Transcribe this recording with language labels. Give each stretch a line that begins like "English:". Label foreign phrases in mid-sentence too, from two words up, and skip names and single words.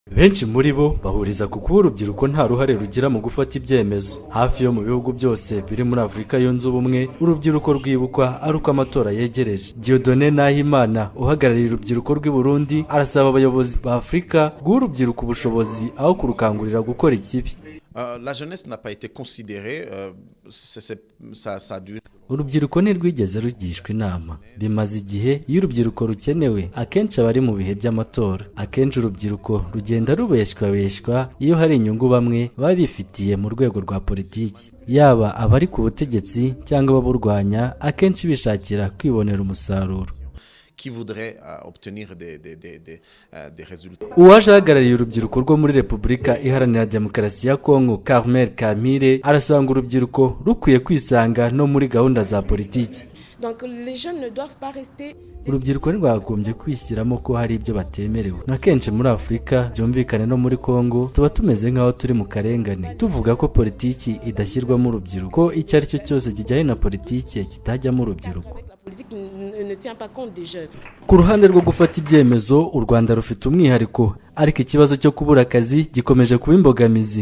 Kinyarwanda: Benshi muri bo bahuriza ku kuba urubyiruko nta ruhare rugira mu gufata ibyemezo. Hafi yo mu bihugu byose biri muri Afurika yunze ubumwe, urubyiruko rwibukwa ari uko amatora yegereje. Dieudonné Nahimana uhagarariye urubyiruko rw'i Burundi arasaba abayobozi ba Afurika guha urubyiruko ubushobozi aho kurukangurira gukora ikibi.
French: La jeunesse n'a pas été considérée, ça dure.
Kinyarwanda: Urubyiruko ntirwigeze rugishwa inama. Bimaze igihe iyo urubyiruko rukenewe akenshi abari mu bihe by'amatora. Akenshi urubyiruko rugenda rubeshywa iyo hari inyungu bamwe baba bifitiye mu rwego rwa politiki. Yaba abari ku butegetsi cyangwa ababurwanya akenshi bishakira kwibonera umusaruro.
French: Qui voudrait obtenir des résultats.
Kinyarwanda: Uwaje ahagarariye urubyiruko rwo muri Repubulika Iharanira Demokarasi ya Kongo, Carmel Kamire, arasanga urubyiruko rukwiye kwisanga no muri gahunda za politiki.
French: Donc les jeunes ne doivent pas rester.
Kinyarwanda: Urubyiruko rwagombye kwishyiramo ko hari ibyo batemerewe. Na kenshi muri Afurika byumvikane no muri Kongo tuba tumeze nk'aho turi mu karengane tuvuga ko politiki idashyirwamo urubyiruko, icyo ari cyo cyose kijyanye na politiki kitajyamo urubyiruko. Ku ruhande rwo gufata ibyemezo, u Rwanda rufite umwihariko, ariko ikibazo cyo kubura akazi gikomeje kuba imbogamizi.